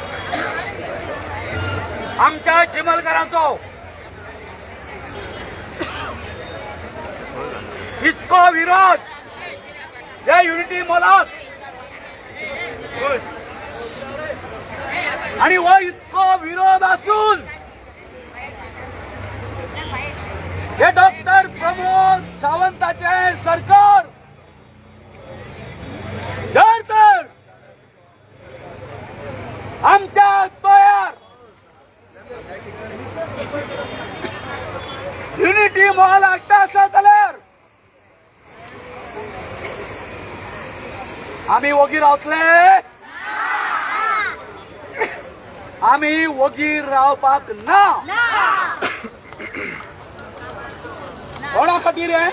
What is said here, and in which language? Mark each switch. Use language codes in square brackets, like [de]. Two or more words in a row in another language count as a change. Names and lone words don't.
[kok] आमच्या चिमलकरांचो इतको विरोध या युनिटी मॉलात आणि व इतको विरोध असून हे डॉक्टर प्रमोद सावंताचे सरकार जर तर आमच्या तयार युनिटी मॉल हाडटा आसा जाल्यार आम्ही वगी रावतले आम्ही वगीर रावपाक ना कोणा खातीर आहे